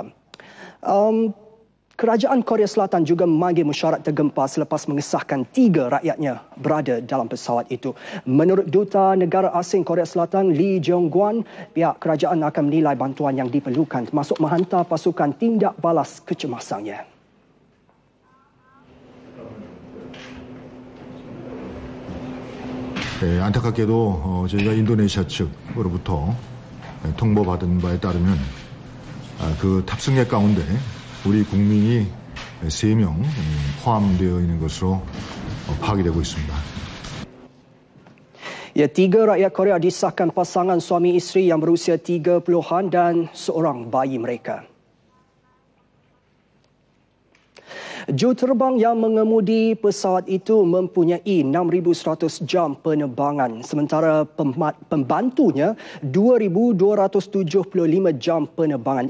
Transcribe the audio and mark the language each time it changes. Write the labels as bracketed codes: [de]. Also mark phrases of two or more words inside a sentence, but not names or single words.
[ms] Kerajaan Korea Selatan juga memanggil mesyuarat tergempar selepas mengesahkan 3 rakyatnya berada dalam pesawat itu. Menurut Duta Negara Asing Korea Selatan Lee Jong-guan, pihak kerajaan akan menilai bantuan yang diperlukan termasuk menghantar pasukan tindak balas kecemasannya. [ko] 안타깝게도 저희가 인도네시아 측으로부터 통보받은 바에 따르면 그 탑승객 가운데 우리 국민이 3명 포함되어 있는 것으로 파악이 되고 있습니다. [ms] Ya, 3 rakyat Korea disahkan pasangan suami isteri yang berusia 30-an dan seorang bayi mereka. Juruterbang yang mengemudi pesawat itu mempunyai 6,100 jam penerbangan, sementara pembantunya 2,275 jam penerbangan.